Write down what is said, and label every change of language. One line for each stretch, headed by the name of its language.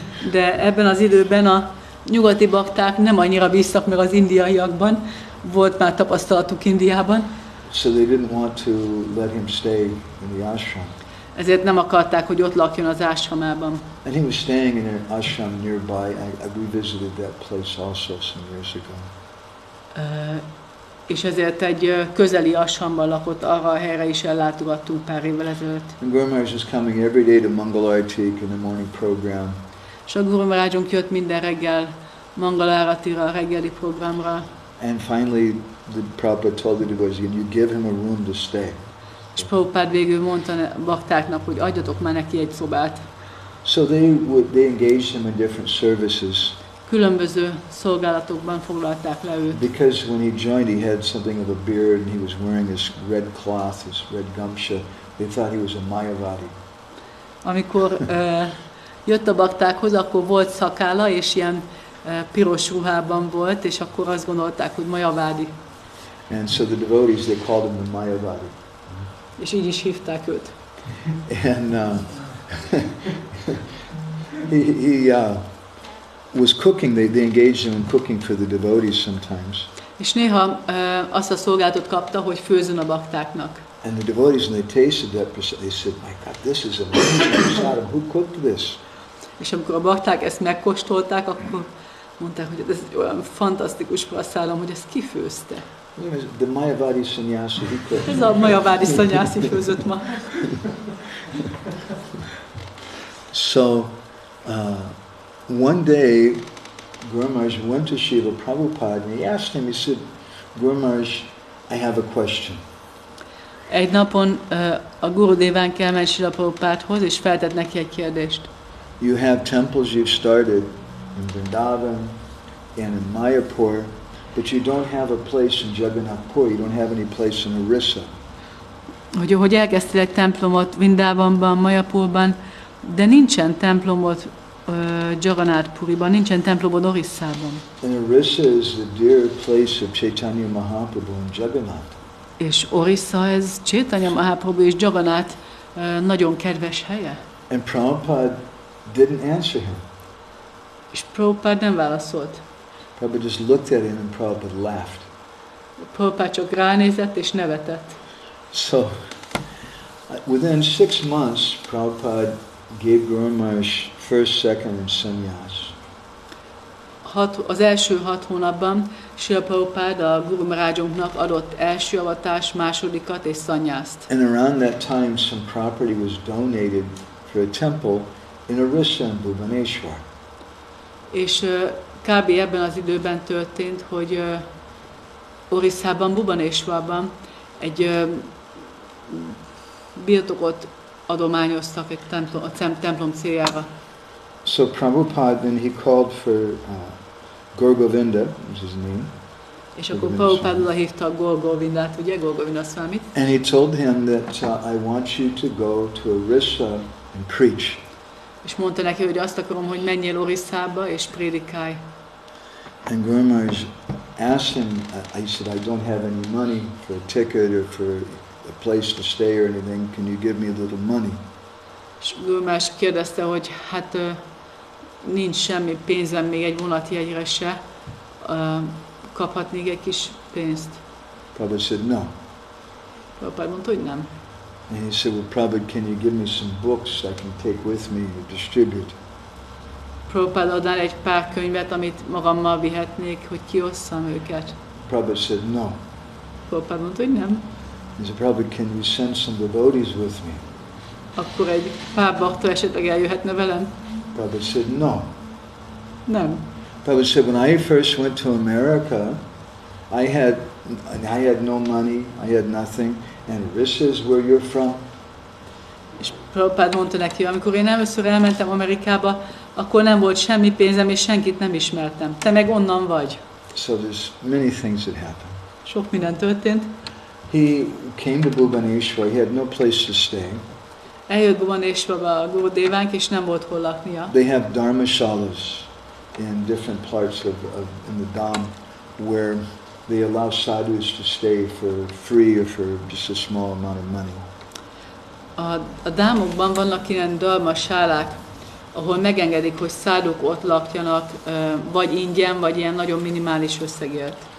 Hungarian: De ebben az időben a nyugati bakták nem annyira bíztak meg az indiaiakban, volt már tapasztalatuk Indiában.
English: So they didn't want to let him stay in the ashram.
Hungarian: Ezért nem akarták, hogy ott lakjon az ásramában.
English: And he was staying in an ashram nearby. We visited that place also some years ago.
Hungarian: És ezért egy közeli ashramban lakott, arra a helyre is ellátogattunk pár évvel ezelőtt.
English: And Gour Maharaj was coming every day to Mangalartik in the morning program.
Hungarian: És a Gour Maharajunk jött minden reggel Mangaláratira, a reggeli programra.
English: And finally, the Prabhupada told the devotees, you give him a room to stay.
Hungarian: És Prabhupád végül mondta a baktáknak, hogy adjatok már neki egy szobát.
English: So they engaged him in different services.
Hungarian: Különböző szolgálatokban foglalták le őt.
English: Because when he joined, he had something of a beard, and he was wearing his red cloth, his red gamsha. They thought he was a Mayavadi.
Hungarian: Amikor jött a baktákhoz, akkor volt szakálla, és ilyen piros ruhában volt, és akkor azt gondolták, hogy Mayavádi.
English: And so the devotees, they called him the Mayavadi.
Hungarian: És így is hívták őt.
English: And he was cooking. They engaged him in cooking for the devotees sometimes.
Hungarian: És néha azt a szolgálatot kapta, hogy főzön a baktáknak.
English: And the devotees, when they tasted that, they said, "My God, this is amazing prasadam. Who cooked this?"
Hungarian: És amikor a bakták ezt megkóstolták, akkor mondták, hogy ez egy olyan fantasztikus prasadam, hogy ezt kifőzte.
English: The Mayavadi sannyasi, he cooked.
Hungarian: Ez a Mayavádi szanyászi főzött ma.
English: So, one day, Gour Maharaj went to Srila Prabhupada and he asked him, he said, Gour Maharaj, I have a question.
Hungarian: Egy napon a Gurudevánk elment Srila Prabhupádhoz, és feltett neki egy kérdést.
English: You have temples you've started in Vrindavan and in Mayapur, but you don't have a place in Jagannath Puri, you don't have any place in Orissa.
Hungarian: Hogy elkezdtél egy templomot Vrindavanban, Mayapurban, de nincsen templomot Jagannath Puriban, nincsen templomod Orissában.
English: And Orissa is the dear place of Chaitanya Mahaprabhu and Jagannath.
Hungarian: És Orissa, ez Chaitanya Mahaprabhu és Jagannath nagyon kedves helye.
English: And Prabhupada didn't answer him.
Hungarian: És Prabhupada nem válaszolt.
English: Prabhupada just looked at him and Prabhupada laughed.
Hungarian: Prabhupada csak ránézett és nevetett.
English: So, within 6 months, Prabhupada gave Gour Maharaj first, second, and sannyas.
Hungarian: Az első 6 hónapban Srila Prabhupada a Gour Maharájunknak adott első avatást, másodikat és szanyászt.
English: And around that time, some property was donated for a temple in Orissa and Bhubaneswar.
Hungarian: És kb. Ebben az időben történt, hogy Orissában, Bhubaneswarban egy birtokot adományoztak egy templom céljára.
English: So Prabhupada, then he called for Gour Govinda, was his name.
Hungarian: És akkor Prabhupada oda hívta a Govindát, ugye, Govinda Swamit.
English: And he told him that I want you to go to Orissa and preach.
Hungarian: És mondta neki, hogy azt akarom, hogy menjél Orisszába és prédikálj.
English: And Gour Maharaj asked him, I said, I don't have any money for a ticket or for a place to stay or anything. Can you give me a little money?
Hungarian: És Gour Maharaj kérdezte, hogy hát nincs semmi pénzem még egy vonatjegyre se, kaphatnék egy kis pénzt.
English: Prabhupada said, no.
Hungarian: Prabhupada mondta, hogy nem.
English: And he said, well, Prabhupada, can you give me some books I can take with me to distribute?
Hungarian: Prabhupada adnál egy pár könyvet, amit magammal vihetnék, hogy kiosszam őket.
English: Prabhupada said, no.
Hungarian: Prabhupada mondta, hogy nem.
English: He said, Prabhupada, can you send some devotees with me?
Hungarian: Akkor egy pár bakta esetleg eljöhetne velem?
English: Prabhupada said, no.
Hungarian: Nem.
English: Prabhupada said, when I first went to America, I had no money, I had nothing, and Orissa is where you're from.
Hungarian: És Prabhupada mondta neki, amikor én először elmentem Amerikába, akkor nem volt semmi pénzem, és senkit nem ismertem. Te meg onnan vagy.
English: So there's many things that happened.
Hungarian: Sok minden történt.
English: He came to Bhubaneswar. He had no place to stay.
Hungarian: Eljött Bhubaneswarba a Gurdévánk, és nem volt hol laknia.
English: They have dharmashalas in different parts of in the Dham where they allow sadhus to stay for free or for just a small amount of money.
Hungarian: A dámokban vannak ilyen dharmasálák, ahol megengedik, hogy száduk ott lakjanak, vagy ingyen, vagy ilyen nagyon minimális összegért.